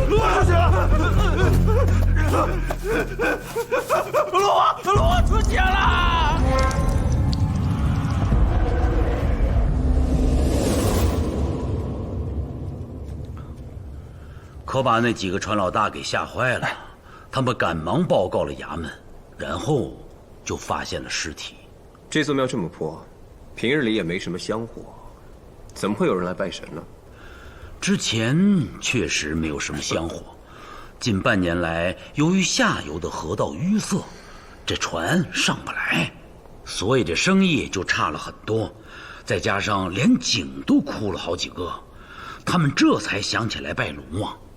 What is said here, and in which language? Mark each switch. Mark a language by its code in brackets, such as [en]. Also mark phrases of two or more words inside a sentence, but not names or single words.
[zh] 龙王出血了！可把那几个船老大给吓坏了，他们赶忙報告了衙門，然後就發現了屍體。這座廟這麼破，平日裡也沒什麼香火，怎麼會有人來拜神呢？之前確實沒有什麼香火，近半年來，由於下游的河道淤塞，這船上不來，所以這生意就差了很多，再加上連井都枯了好幾個，他們這才想起來拜龍王。